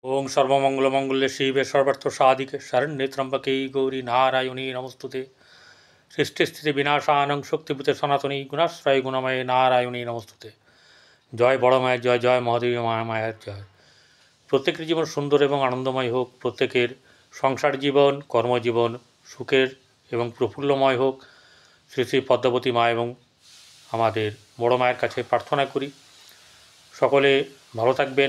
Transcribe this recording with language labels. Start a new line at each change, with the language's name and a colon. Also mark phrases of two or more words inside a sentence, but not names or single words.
Sanskrit: ओं सर्वमंगलमंगल्ये शिवे सर्वार्थसाधिके शरण्ये त्र्यंबके गौरी नारायणी नमस्तुते। सृष्टिस्थिति विनाशानं शक्तिभूते सनातनी गुणाश्रय गुणमय नारायणी नमस्तुते।
Bangla: জয় বড় মায়ের জয়, জয় মহাদেবী মায়ের জয়। প্রত্যেকের জীবন সুন্দর এবং আনন্দময় হোক, প্রত্যেকের সংসার জীবন কর্মজীবন সুখের এবং প্রফুল্লময় হোক। শ্রী শ্রী পদ্মাবতী মা এবং আমাদের বড় মায়ের কাছে প্রার্থনা করি সকলে ভালো থাকবেন।